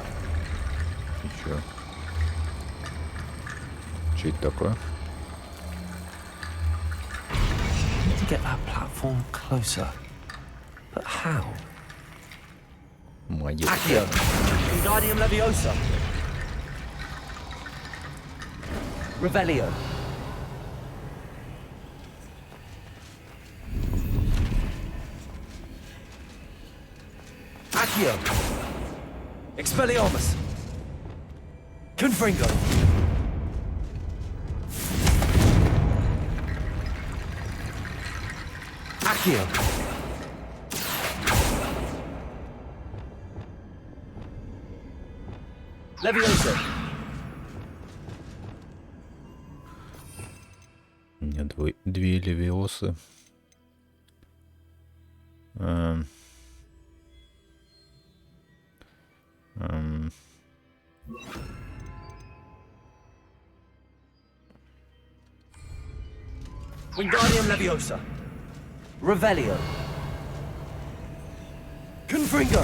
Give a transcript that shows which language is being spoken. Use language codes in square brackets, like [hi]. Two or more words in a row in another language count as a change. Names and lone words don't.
[ru] Еще. Что это такое? [en] Need to get that platform closer. But how? [ru] Молодец. Accio. Wingardium Leviosa. Revelio. Accio. Expelliarmus. Confringo. Accio. Leviosa. У меня две левиосы. Wingardium Leviosa. Revelio. Confringo.